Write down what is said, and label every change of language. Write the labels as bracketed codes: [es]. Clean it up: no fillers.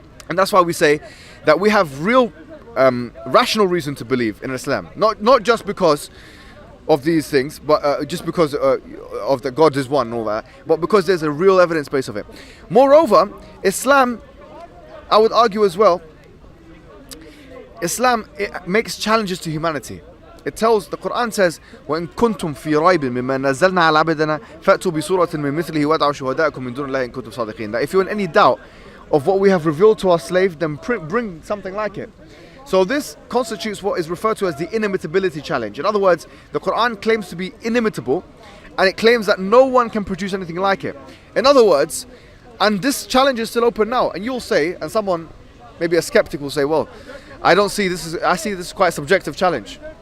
[en] And that's why we say that we have real rational reason to believe in Islam, not just because of these things, but just because of that God is one and all that, but because there's a real evidence base of it. Moreover, Islam, I would argue as well, Islam, it makes challenges to humanity. [ar] The Quran says, وَإِن كُنْتُمْ فِي رَيْبٍ مِمَّا نَزَّلْنَا عَلَى عَبْدِنَا فَأْتُوا بِسُورَةٍ مِّن مِثْلِهِ وَادْعُوا شُهَدَاءَكُم مِّن دُونِ اللَّهِ إِن كُنتُمْ صَادِقِينَ. [en] That if you're in any doubt of what we have revealed to our slave, then bring something like it. So this constitutes what is referred to as the inimitability challenge. In other words, the Quran claims to be inimitable, and it claims that no one can produce anything like it. In other words, and this challenge is still open now, and you'll say, and someone, maybe a skeptic will say, well, I see this is quite a subjective challenge.